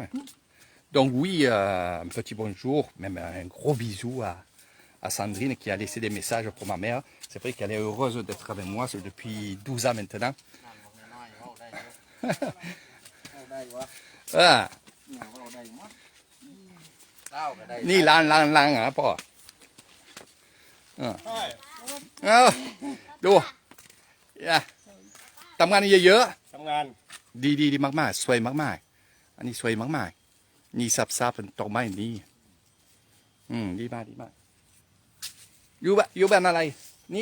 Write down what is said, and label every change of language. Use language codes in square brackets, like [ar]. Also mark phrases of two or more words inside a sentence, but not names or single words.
[fr] Donc oui, un petit bonjour, même un gros bisou à Sandrine qui a laissé des messages pour ma mère. C'est vrai qu'elle est heureuse d'être avec moi depuis 12 ans maintenant. Ah. Ni lang hein, [th] พ่อดูทำงานเยอะๆ ทำงาน ดีมากๆสวยมากๆอันนี้สวยมากๆนี่ซับเป็นดอกไม้นี่ดีมากอยู่บ้านอะไรนี่